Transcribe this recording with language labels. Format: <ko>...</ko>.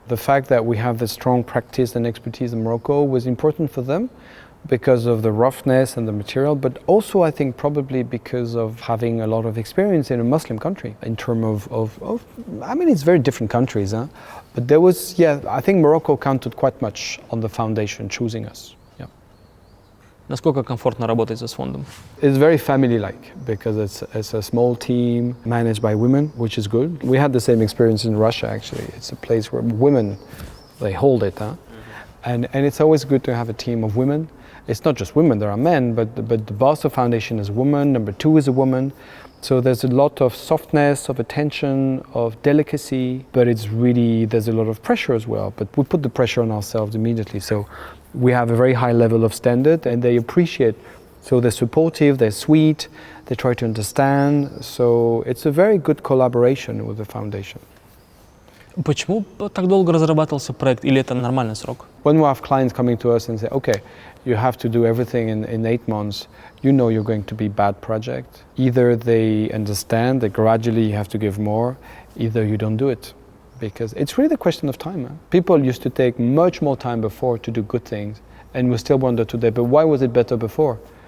<en>The fact that we have the strong practice and expertise in Morocco was important for them because of the roughness and the material, but also I think probably because of having a lot of experience in a Muslim country in terms of I mean, it's very different countries, huh? But there was, yeah, I think Morocco counted quite much on the foundation choosing us. Yeah.</en> <ru>Насколько комфортно работать с фондом?</ru> <en>It's very family-like because it's a small team managed by women, which is good. We had the same experience in Russia, actually. It's a place where women, they hold it, huh? And it's always good to have a team of women. It's not just women, there are men, but the boss of foundation is a woman, number 2 is a woman. So there's a lot of softness, of attention, of delicacy, but it's really, there's a lot of pressure as well. But we put the pressure on ourselves immediately. So we have a very high level of standard and they appreciate. So they're supportive, they're sweet, they try to understand. So it's a very good collaboration with the foundation.</en> <ru>Почему так долго разрабатывался проект, или это нормальный срок?</ru> <en>When we have clients coming to us and say, okay, you have to do everything in 8 months, you know you're going to be bad project. Either they understand that gradually you have to give more, either you don't do it. Because it's really the question of time. Huh? People used to take much more time before to do good things, and we still wonder today, but why was it better before?</en>